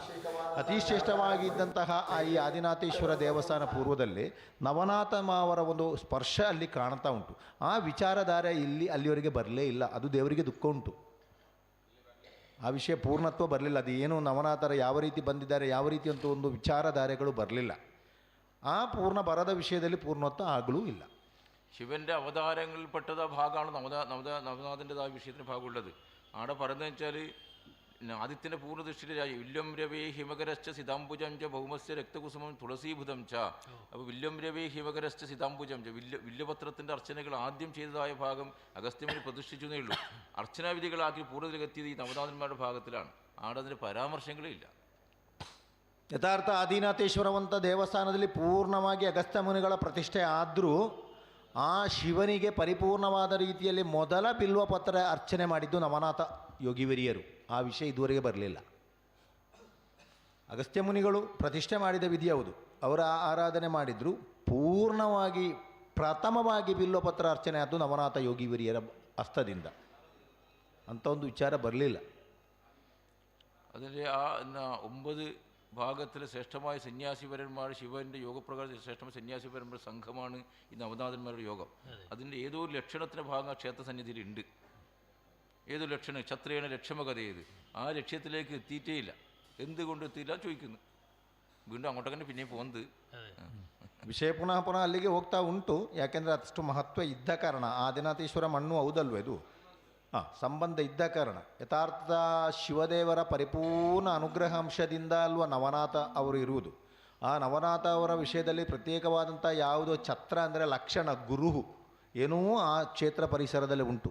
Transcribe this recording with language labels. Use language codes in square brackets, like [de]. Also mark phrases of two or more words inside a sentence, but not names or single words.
[kn] ಅತಿ ಶ್ರೇಷ್ಠವಾಗಿದ್ದಂತಹ ಈ ಆದಿನಾಥೇಶ್ವರ ದೇವಸ್ಥಾನ ಪೂರ್ವದಲ್ಲಿ ನವನಾಥ ಅವರ ಒಂದು ಸ್ಪರ್ಶ ಅಲ್ಲಿ ಕಾಣ್ತಾ ಉಂಟು. ಆ ವಿಚಾರಧಾರೆ ಅಲ್ಲಿವರೆಗೆ ಬರಲೇ ಇಲ್ಲ. ಅದು ದೇವರಿಗೆ ದುಃಖ ಉಂಟು. ಆ ವಿಷಯ ಪೂರ್ಣತ್ವ ಬರಲಿಲ್ಲ. ಅದು ಏನು ನವನಾಥರ ಯಾವ ರೀತಿ ಬಂದಿದ್ದಾರೆ, ಯಾವ ರೀತಿ ಅಂತ ಒಂದು ವಿಚಾರಧಾರೆಗಳು ಬರಲಿಲ್ಲ. ಆ ಪೂರ್ಣ ಬರದ ವಿಷಯದಲ್ಲಿ ಪೂರ್ಣತ್ವ ಆಗಲೂ ಇಲ್ಲ. [ml] ശിവന്റെ അവതാരങ്ങളിൽപ്പെട്ടത് ആ ഭാഗമാണ് നവനാഥൻ്റെതായ വിഷയത്തിന് ഭാഗമുള്ളത്. ആടെ പറയുന്നത് വെച്ചാൽ ആദിത്യൻ്റെ പൂർണ്ണദൃഷ്ടിയിലെ [sa] വില്യം രവേ ഹിമകരശ്ച സിതാംബുജം ച ഭൗമസ്യ രക്തകുസുമം തുളസീഭുതം ച. [ml] അപ്പോൾ [sa] വില്യം രവേ ഹിമകരശ്ച സിതാംബുജം ച [ml] വില്യപത്രത്തിൻ്റെ അർച്ചനകൾ ആദ്യം ചെയ്തതായ ഭാഗം അഗസ്ത്യമുനി പ്രതിഷ്ഠിച്ചു എന്നേ ഉള്ളൂ. അർച്ചനാവിധികളാക്കി പൂർണ്ണത്തിലെത്തിയത് ഈ നവനാഥന്മാരുടെ ഭാഗത്തിലാണ്. ആടെ അതിൻ്റെ പരാമർശങ്ങളേ ഇല്ല. [kn] ಯಥಾರ್ಥ ಆದಿನಾಥೇಶ್ವರವಂತ ದೇವಸ್ಥಾನದಲ್ಲಿ ಪೂರ್ಣವಾಗಿ ಅಗಸ್ತ್ಯ ಮುನಿಗಳ ಪ್ರತಿಷ್ಠೆ ಆದರೂ ಆ ಶಿವನಿಗೆ ಪರಿಪೂರ್ಣವಾದ ರೀತಿಯಲ್ಲಿ ಮೊದಲ ಬಿಲ್ವಪತ್ರ ಅರ್ಚನೆ ಮಾಡಿದ್ದು ನವನಾಥ ಯೋಗಿವರಿಯರು. ಆ ವಿಷಯ ಇದುವರೆಗೆ ಬರಲಿಲ್ಲ. ಅಗಸ್ತ್ಯ ಮುನಿಗಳು ಪ್ರತಿಷ್ಠೆ ಮಾಡಿದ ವಿಧಿ ಹೌದು, ಅವರ ಆರಾಧನೆ ಮಾಡಿದ್ರು. ಪೂರ್ಣವಾಗಿ ಪ್ರಥಮವಾಗಿ ಬಿಲ್ವಪತ್ರ ಅರ್ಚನೆ ಆದ್ದು ನವನಾಥ ಯೋಗಿವರಿಯರ ಹಸ್ತದಿಂದ. ಅಂಥ ಒಂದು ವಿಚಾರ ಬರಲಿಲ್ಲ. [ml] അതിൻ്റെ ആ 9 ഭാഗത്തിൽ ശ്രേഷ്ഠമായ സന്യാസിപരന്മാർ, ശിവൻ്റെ യോഗപ്രകാരം ശ്രേഷ്ഠമായ സന്യാസിപരന്മാരുടെ സംഘമാണ് ഈ നവനാഥന്മാരുടെ യോഗം. അതിൻ്റെ ഏതോ ഒരു ലക്ഷണത്തിൻ്റെ ഭാഗം ക്ഷേത്രസന്നിധിയിലുണ്ട്. ഏതോ ലക്ഷണം ക്ഷത്രേണ ലക്ഷ്യമകഥ ചെയ്ത് ആ ലക്ഷ്യത്തിലേക്ക് എത്തിയിട്ടേ ഇല്ല. എന്തുകൊണ്ട് എത്തിയില്ല ചോദിക്കുന്നു. വീണ്ടും അങ്ങോട്ടൊക്കെ പിന്നെയും പോകുന്നത്. [kn] ವಿಷಯ ಪುನಃ ಪುನಃ ಅಲ್ಲಿಗೆ ಹೋಗ್ತಾ ಉಂಟು. ಯಾಕೆಂದರೆ ಅಷ್ಟು ಮಹತ್ವ ಇದ್ದ ಕಾರಣ. ಆದಿನಾಥೇಶ್ವರ ಮಣ್ಣು ಹೌದಲ್ವ ಇದು? ಸಂಬಂಧ ಇದ್ದ ಕಾರಣ. ಯಥಾರ್ಥ ಶಿವದೇವರ ಪರಿಪೂರ್ಣ ಅನುಗ್ರಹಾಂಶದಿಂದ ಅಲ್ವ ನವನಾಥ ಅವರು ಇರುವುದು. ಆ ನವನಾಥ ಅವರ ವಿಷಯದಲ್ಲಿ ಪ್ರತ್ಯೇಕವಾದಂಥ ಯಾವುದೋ ಛತ್ರ ಅಂದರೆ ಲಕ್ಷಣ ಗುರು ಏನೂ ಆ ಕ್ಷೇತ್ರ ಪರಿಸರದಲ್ಲಿ ಉಂಟು.